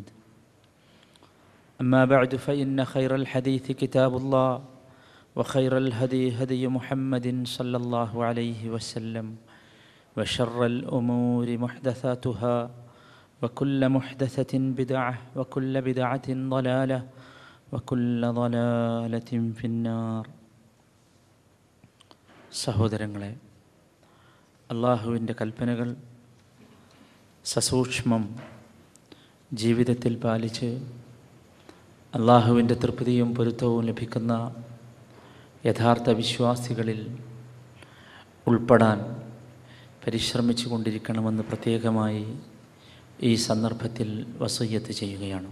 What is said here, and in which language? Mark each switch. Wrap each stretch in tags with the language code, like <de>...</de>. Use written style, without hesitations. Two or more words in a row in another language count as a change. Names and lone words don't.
<ar>أما بعد فإن خير الحديث كتاب الله وخير الهدي هدي محمد صلى الله عليه وسلم وشر الأمور محدثاتها وكل محدثة بدعة وكل بدعة ضلالة وكل ضلالة في النار.</ar> <ml>സഹോദരങ്ങളെ, അല്ലാഹുവിൻ്റെ കൽപ്പനകൾ സസൂക്ഷ്മം ജീവിതത്തിൽ പാലിച്ച് അല്ലാഹുവിൻ്റെ തൃപ്തിയും പൊരുത്തവും ലഭിക്കുന്ന യഥാർത്ഥ വിശ്വാസികളിൽ ഉൾപ്പെടാൻ പരിശ്രമിച്ചു കൊണ്ടിരിക്കണമെന്ന് പ്രത്യേകമായി ഈ സന്ദർഭത്തിൽ വസിയ്യത്ത് ചെയ്യുകയാണ്.</ml>